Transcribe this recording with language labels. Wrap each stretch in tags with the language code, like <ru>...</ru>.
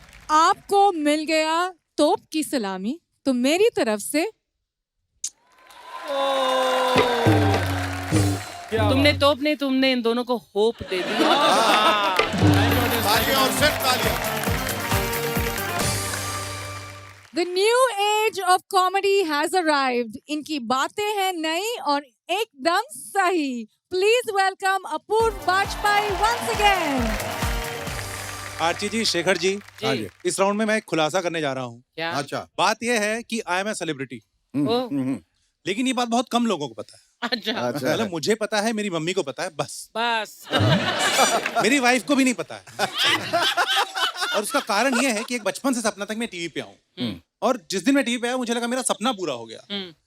<hi>आपको मिल गया तोप की सलामी, तो मेरी तरफ से तुमने तोप नहीं, तुमने इन दोनों को होप दे दी। तालियां और सिर्फ तालियां।</hi> <en>The new age of comedy has arrived.</en> <hi>इनकी बातें हैं नई और एकदम सही.</hi> <en>Please welcome Apurv Bajpai once again.</en> <hi>आरची जी, शेखर जी, हाँ जी। इस राउंड में मैं एक खुलासा करने जा रहा हूँ। क्या? अच्छा। बात यह है कि</hi> <en>I am a celebrity,</en> <hi>ओ, लेकिन ये बात बहुत कम लोगों को पता है। अच्छा, मतलब मुझे पता है, मेरी मम्मी को पता है, बस बस। मेरी वाइफ को भी नहीं पता है। और उसका कारण ये है कि एक बचपन से सपना था कि मैं टीवी पे आऊं, और जिस दिन मैं टीवी पे आया मुझे लगा मेरा सपना पूरा हो गया।</hi>